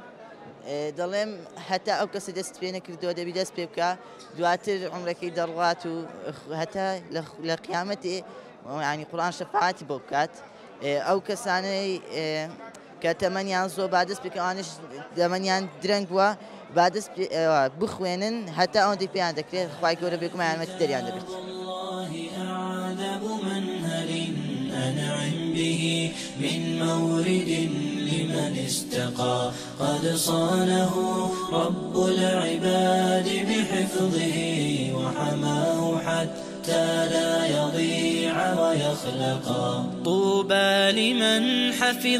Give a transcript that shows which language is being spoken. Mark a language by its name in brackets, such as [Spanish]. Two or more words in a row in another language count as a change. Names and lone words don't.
[Central Kurdish] دەڵێم هەتا ئەو کەسە دەست پێ نەکردەوە دەبی دەست پێ بکە دواتر عومرەکەی دەڕڵات و هەتا لە قیامەتێ ینی قورئان شەفاعەتی بۆ بکات ئەو کەسانەی کە تەمەنیان زۆر با دەست پێکە ئەوانش تەمەنیان درەنگ بووە با دەست بخوێنن هەتا ئەوەندەی پێیان دەکرێت خوای گەورە بێگومان یارمەتی دەریان دەبێت [Arabic] أنعم به من مورد من استقى قد صانه رب العباد بحفظه وحماه حتى لا يضيع ويخلقا طوبى لمن حفظ